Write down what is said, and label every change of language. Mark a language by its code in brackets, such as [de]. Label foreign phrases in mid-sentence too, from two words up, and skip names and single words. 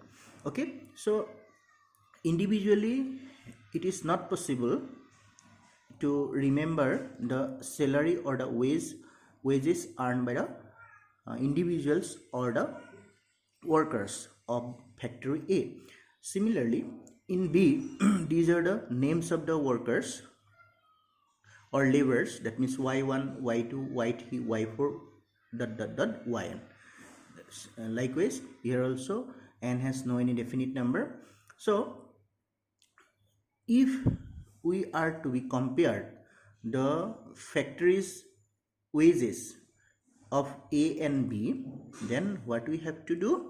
[en] Okay, so individually it is not possible to remember the salary or the wages earned by the individuals or the workers of factory A. Similarly, in B, these are the names of the workers or laborers, that means y1, y2, y3, y4 ... yn. Likewise, here also n has no any definite number. So if we are to be compared the factories wages of A and B, then what we have to do?